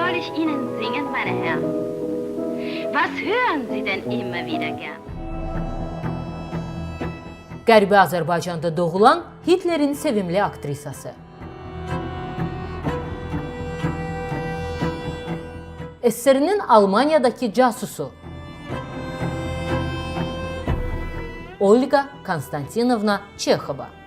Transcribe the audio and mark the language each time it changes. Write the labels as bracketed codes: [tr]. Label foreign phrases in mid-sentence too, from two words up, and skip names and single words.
[de] Ihnen singen, meine Herren? Was hören Sie denn immer wieder gern? [az] Qərbi Azərbaycanda doğulan Hitlerin sevimli aktrisası. SSR-nin Almanyadakı casusu. Olga Konstantinovna Çexova.